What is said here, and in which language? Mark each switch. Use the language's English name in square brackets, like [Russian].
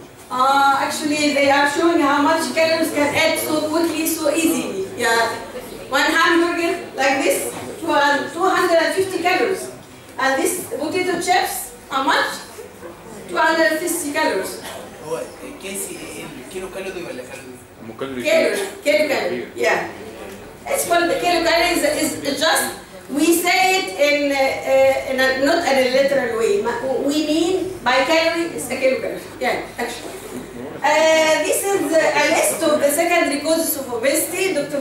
[English] Actually, they are showing how much calories can add so quickly, so easily. Yeah, one hamburger like this, 250 calories, and this potato chips, how much? 250 calories. [Arabic] هو كيسي كيلو كالوري ولا كالوري؟ [English] Kilo calorie. Yeah. It's called the kilocalories. Is just we say it in not in a literal way. We mean by calorie is a kilocalorie. Yeah, actually. This is a list of the secondary causes of obesity. Dr.